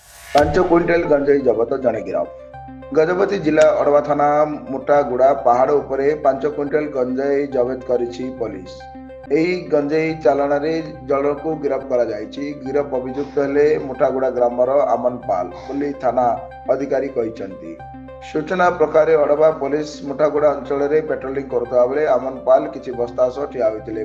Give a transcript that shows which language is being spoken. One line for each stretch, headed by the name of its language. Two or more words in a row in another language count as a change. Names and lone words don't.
Odia: 5 କ୍ୱିଣ୍ଟାଲ ଗଞ୍ଜେଇ ଜବତ ଜଡ଼େ ଗିରଫ। ଗଜପତି ଜିଲ୍ଲା ଅଡ଼ବା ଥାନା ମୋଟାଗୁଡ଼ା ପାହାଡ଼ ଉପରେ 5 କ୍ୱିଣ୍ଟାଲ ଗଞ୍ଜେଇ ଜବତ କରିଛି ପୋଲିସ। ଏହି ଗଞ୍ଜେଇ ଚାଲାଣରେ ଜଣକୁ ଗିରଫ କରାଯାଇଛି। ଗିରଫ ଅଭିଯୁକ୍ତ ହେଲେ ମୋଟାଗୁଡ଼ା ଗ୍ରାମର ଆମନ ପାଲ ବୋଲି ଥାନା ଅଧିକାରୀ କହିଛନ୍ତି। ସୂଚନା ପ୍ରକାରେ ଅଡବା ପୋଲିସ ମୋଟାଗୁଡ଼ା ଅଞ୍ଚଳରେ ପେଟ୍ରୋଲିଂ କରୁଥିବା ବେଳେ ଆମନ ପାଲ କିଛି ବସ୍ତା ସହ ଠିଆ ହୋଇଥିଲେ।